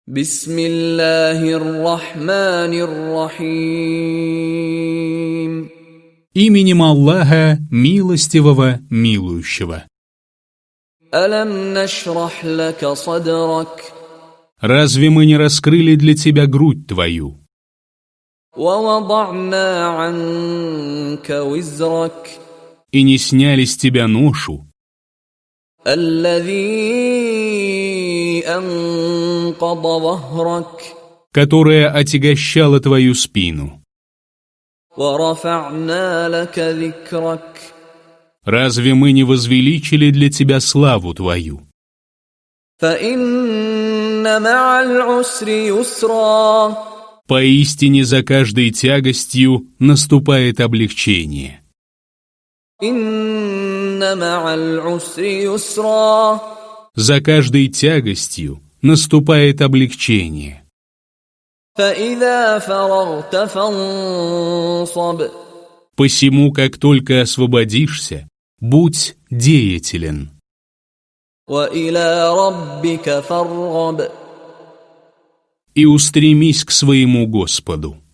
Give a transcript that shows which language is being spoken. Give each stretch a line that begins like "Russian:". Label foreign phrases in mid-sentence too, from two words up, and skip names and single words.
Arabic: بسم الله الرحمن الرحيم.
Russian: Именем Аллаха, милостивого, милующего.
Arabic: ألم نشرح لك صدرك
Russian: Разве мы не раскрыли для тебя грудь твою?
Arabic: ووضعنا عنك وزرك
Russian: И не сняли с тебя ношу,
Arabic: الذي أنقض ظهرك
Russian: которая отягощала твою спину?
Arabic: ورفعنا لك ذكرك
Russian: Разве мы не возвеличили для тебя славу твою?
Arabic: فإن مع العسر يسرا
Russian: Поистине за каждой тягостью наступает облегчение.
Arabic: إن مع العسر يسرا
Russian: За каждой тягостью наступает облегчение.
Arabic: فإذا فرغت فانصب
Russian: Посему, как только освободишься, будь деятелен.
Arabic: وإلى ربك فارغب
Russian: И устремись к своему Господу.